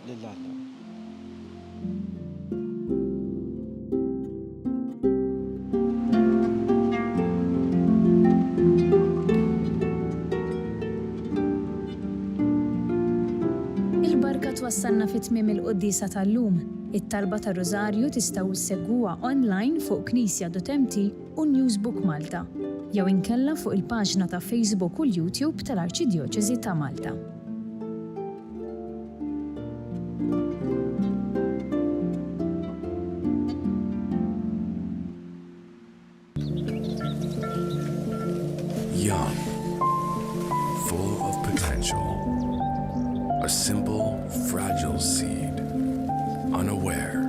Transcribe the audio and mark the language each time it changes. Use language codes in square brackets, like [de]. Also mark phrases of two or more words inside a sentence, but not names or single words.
[mt] Il-barka twassalna fit-tmiem il-Qudiesa tal-lum. It-talba tar-Rożarju tistgħu issegwuha online fuq Knisja.mt u Newsbook Malta, jew inkella fuq il-paġna ta' Facebook u l-YouTube tal-Arċidjoċeżi ta' Malta. [en] Young, full of potential, a simple, fragile seed, unaware.